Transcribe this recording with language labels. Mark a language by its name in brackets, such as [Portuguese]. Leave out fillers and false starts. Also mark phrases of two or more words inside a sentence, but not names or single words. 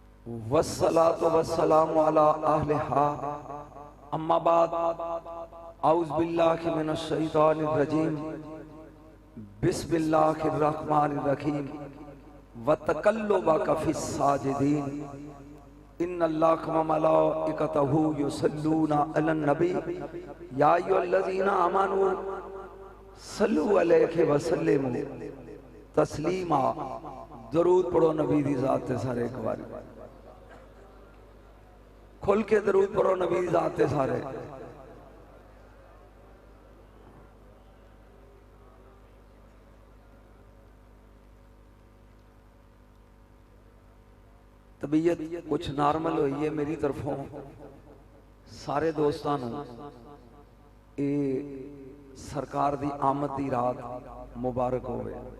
[Arabic] والصلاة والسلام على أهلها أما بعد أعوذ بالله من الشيطان الرجيم بسم الله الرحمن الرحيم وتقلبك في الساجدين إن الله وملائكته يصلون على النبي يا أيها الذين آمنوا صلوا عليه وسلموا تسليما. [Punjabi] درود پڑھو نبی دی ذات تے سارے ایک بار کھل کے درود پڑھو نبی دی ذات تے سارے. [Urdu] طبیعت کچھ نارمل ہوئی ہے [Punjabi] میری طرفوں سارے دوستوں یہ سرکار دی آمد دی رات مبارک ہووے.